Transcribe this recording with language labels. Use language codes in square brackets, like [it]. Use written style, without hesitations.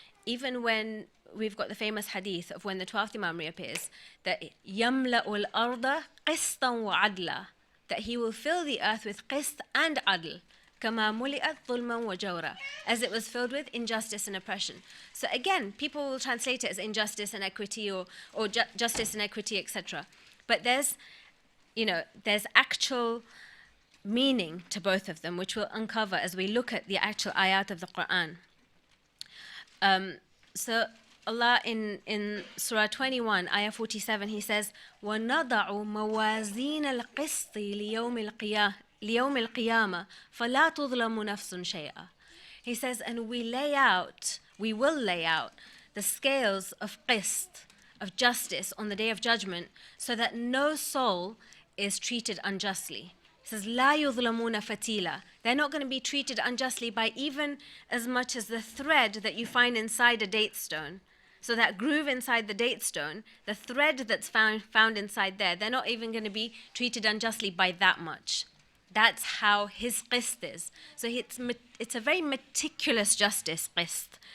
[en] Even when we've got the famous hadith of when the 12th Imam reappears, that [ar] يَمْلَأُ الْأَرْضَ قِسْطًا وَعَدْلًا, [en] that he will fill the earth with qist and adl, [ar] كَمَا مُلِئَتْ ظُلْمًا وَجَوْرًا, [en] as it was filled with injustice and oppression. So again, people will translate it as injustice and equity or justice and equity, etc. But there's actual meaning to both of them, which we'll uncover as we look at the actual ayat of the Qur'an. So Allah in Surah 21, Ayah 47, he says, [ar] وَنَضَعُ مَوَازِينَ الْقِسْطِ لِيَوْمِ الْقِيَامَةِ فَلَا تُظْلَمُ نَفْسٌ شَيْئًا. [en] He says, and we will lay out the scales of qist, of justice on the day of judgment, so that no soul is treated unjustly. He says, [ar] لَا يُظْلَمُونَ فَتِيلًا. [en] They're not going to be treated unjustly by even as much as the thread that you find inside a date stone. So that groove inside the date stone, the thread that's found inside there, they're not even going to be treated unjustly by that much. That's how his qist is. So it's a very meticulous justice, qist.